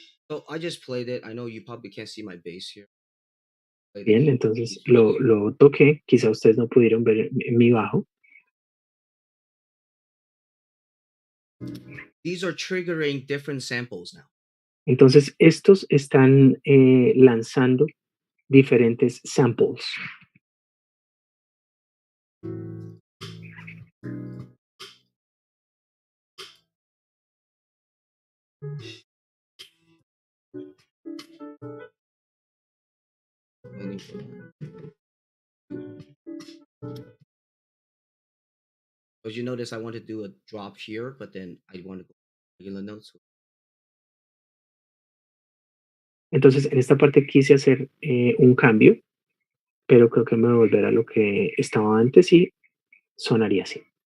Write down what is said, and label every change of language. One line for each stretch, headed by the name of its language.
English: So I just played it. I know you probably can't see my bass here.
Spanish: bien, entonces lo toqué. Quizá ustedes no pudieron ver mi bajo.
English: These are triggering different samples now.
Spanish: Entonces, estos están lanzando diferentes samples.
English: As you notice, I want to do a drop here, but then I want to go regular notes.
Spanish: Entonces, en esta parte quise hacer un cambio, pero creo que me voy a volver a lo que estaba antes y sonaría así.